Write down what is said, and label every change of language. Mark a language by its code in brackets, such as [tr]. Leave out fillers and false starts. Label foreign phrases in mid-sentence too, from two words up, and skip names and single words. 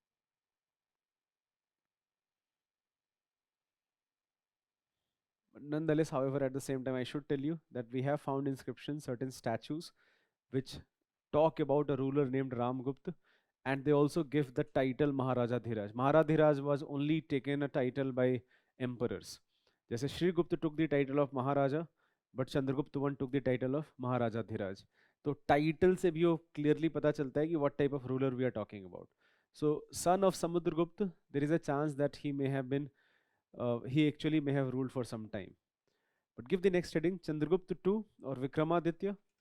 [en] But nonetheless, however, at the same time, I should tell you that we have found inscriptions, certain statues, which talk about a ruler named Ramgupta, and they also give the title Maharaja Dhiraj. Maharaja Dhiraj was only taken a title by emperors. जैसे श्रीगुप्त took the title of Maharaja, but Chandragupta one took the title of Maharaja Dhiraj. [hi] तो टाइटल से भी वो क्लियरली पता चलता है कि [en] what type of ruler we are talking about. So son of Samudragupta, there is a chance that he may have been he actually may have ruled for some time. But give the next heading, Chandragupta II or Vikramaditya.